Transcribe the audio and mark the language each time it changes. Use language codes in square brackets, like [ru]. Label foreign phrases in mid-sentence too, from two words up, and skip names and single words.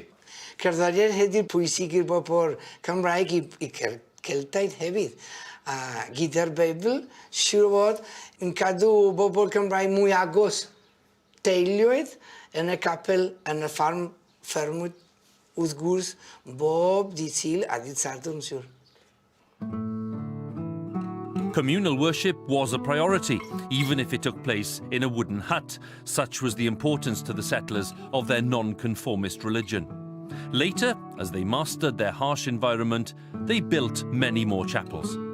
[cy] Cerddoriaeth heddiw pwysig i'r bobl Cymraeg i Celtaidd hefyd. A gyda'r Beibl, siŵr fod yn cadw bobl Cymraeg mwy agos. Teuluoedd yn y capel yn y ffermwyd wrth gwrs bob dydd Sul a dydd Sadwrn siŵr. [en] Communal worship was a priority, even if it took place in a wooden hut. Such was the importance to the settlers of their non-conformist religion. Later, as they mastered their harsh environment, they built many more chapels.